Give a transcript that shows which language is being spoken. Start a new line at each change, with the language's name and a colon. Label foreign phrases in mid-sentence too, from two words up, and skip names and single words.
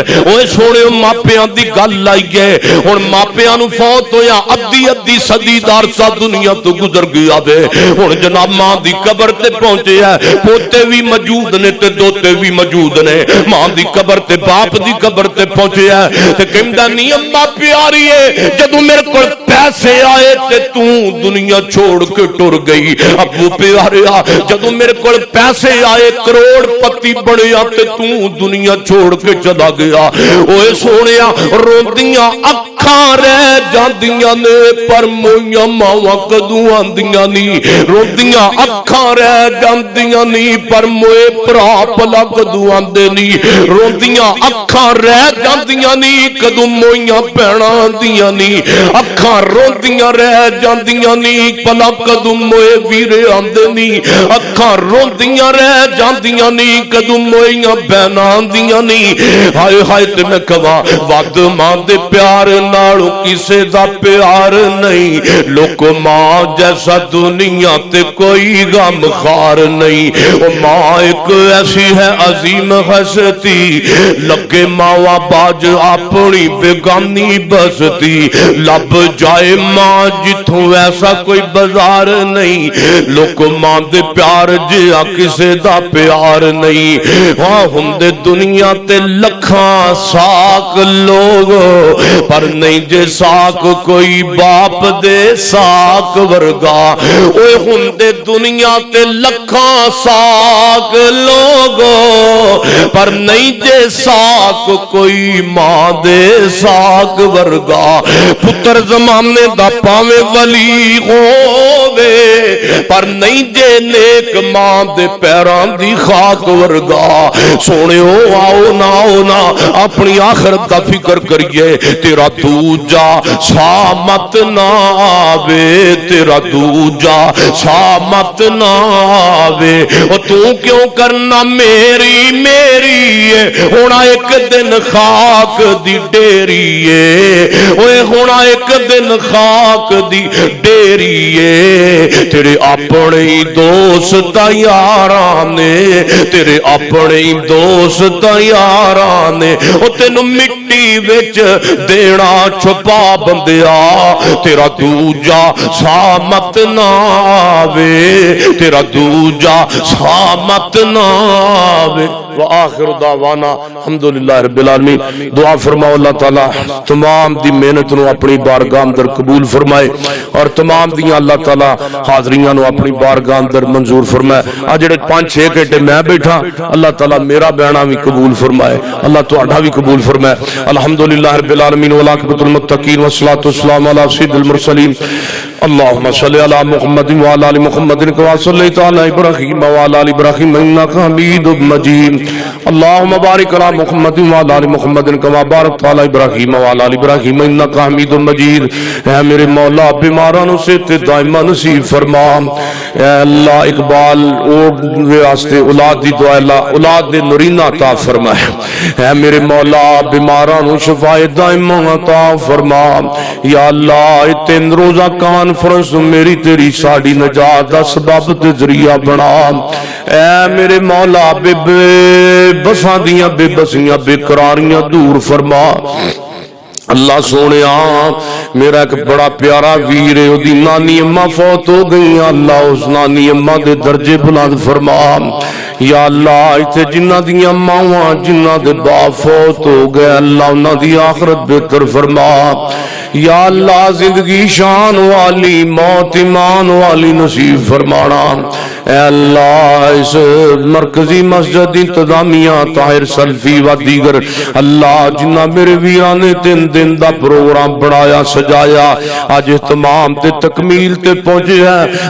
Punjabi: اوئے سوہنے ماپیاں دی گل آئی ہے، ہن ماپیاں نوں فوت ہویا ادھی صدی دا عرصہ دنیا توں گزر گیا وے. ہن جناب ماں دی قبر تے پہنچے ہے، پوتے بھی موجود نے تے دوتے بھی موجود نے، ماں دی قبر تے باپ دی قبر تے پہنچے ہے. تے کہندا نی اماں پیاری ہے، جدوں میرے کول پیسے آئے تے تو دنیا چھوڑ کے ٹر گئی. ابو پیاریا جدوں میرے کول پیسے آئے کروڑ پتی بنیا تے تو دنیا چھوڑ کے چلا گیا. اوے سونیا روندیاں اکھاں رہ جاندیاں نے پر موئیاں ماواں کدوں آندیاں نہیں. روندیاں اکھاں رہ جاندیاں نہیں پر موئے پرا پلا کدوں آندے نہیں. روندیاں اکھاں رہ جاندیاں نہیں کدوں موئیاں پیڑاں آندیاں نہیں. اکھاں روندیاں رہ جاندیاں نہیں پلا کدوں موئے ویرے آندے نہیں. اکھاں روندیاں رہ جاندیاں نہیں کدوں موئیاں بہناں آندیاں نہیں. ہائے ہائے تے میں کہاں ود ماں دے پیار نالوں کسے دا پیار نہیں. لوک ماں جیسا دنیا تے کوئی غم خار نہیں. او ماں ایک ایسی ہے عظیم ہستی لگے ماوا باج اپنی بیگانی بستی. لب جائے ماں جتھوں ایسا کوئی بازار نہیں. لوک ماں دے پیار جیا کسے دا پیار نہیں. ہاں ہندے دنیا تے لکھاں ساک لوگ پر نہیں جے ساک کوئی باپ دے ساک ورگا. اوے ہندے دنیا تے لکھاں ساک لوگ پر نہیں جے ساک کوئی ماں دے ساک ورگا. پتر زمانے دا پاویں ولی ہووے پر نہیں جے نیک ماں دے پیران دی خاک ورگا. سونےو آؤ نا اپنی آخرت دا فکر کریے. تیرا دوجا سامت نہ آوے تیرا دوجا سامت نہ آوے. او تو کیوں کرنا میری میری ہونا ایک دن خاک دی ڈیری ہے. اوے ہونا ایک دن خاک دی ڈیری ہے. تیرے اپنے دوست یاراں نے تیرے اپنے دوست یاراں نے او تینوں مٹی وچ دینا چھپا بندیا. تیرا دوجا سامت نہ آوے تیرا دوجا سامت نہ آوے.
Arabic: وآخر دعوانا الحمدللہ رب العالمین.
Punjabi: دعا فرماؤ اللہ تعالی تمام دی محنت نو اپنی بارگاہ اندر قبول فرمائے اور تمام دیاں اللہ تعالی حاضریاں نو اپنی بارگاہ اندر منظور فرمائے. آ جڑے 5-6 گھنٹے میں بیٹھا اللہ تعالی میرا بیانہ بھی قبول فرمائے اللہ تہاڈا بھی قبول فرمائے.
Arabic: الحمدللہ رب العالمین والعاقبۃ للمتقین والصلاۃ والسلام علی سید المرسلین. اللهم صل على محمد وعلى ال محمد كما صليت على ابراهيم وعلى ال ابراهيم انك حميد مجيد. اللهم بارك على محمد وعلى ال محمد كما باركت على ابراهيم وعلى ال ابراهيم انك حميد مجيد.
Punjabi: اے میرے مولا بیماراں نو صحت دائمہ نصیب فرما. اے اللہ اقبال واسطے اولاد دی دعا اللہ اولاد دے نورینہ عطا فرما. اے میرے مولا بیماراں نو شفا دائمہ عطا فرما. یا اللہ تین روزہ کانفرنس میری تیری ساڑی نجات دا سبب تے ذریعہ بنا. اے میرے مولا بے بساں دیاں بے بسیاں بے قراریاں دور فرما. اللہ سونیا میرا ایک بڑا پیارا ویر ہے دی نانی اماں فوت ہو گئی. اللہ اس نانی اماں دے درجے بلند فرما. یا اللہ ایتھے جنہ دیاں ماواں جنہ دے باپ فوت ہو گئے اللہ انہاں دی آخرت بہتر فرما. یا اللہ زندگی شان والی موت ایمان والی نصیب فرمانا. اے اللہ اس مرکزی مسجد انتظامیہ طاہر سلفی و دیگر اللہ جنہ میرے ویران نے 3 دن دا پروگرام بڑھایا سجایا آج اہتمام تے تکمیل تے پہنچے ہیں.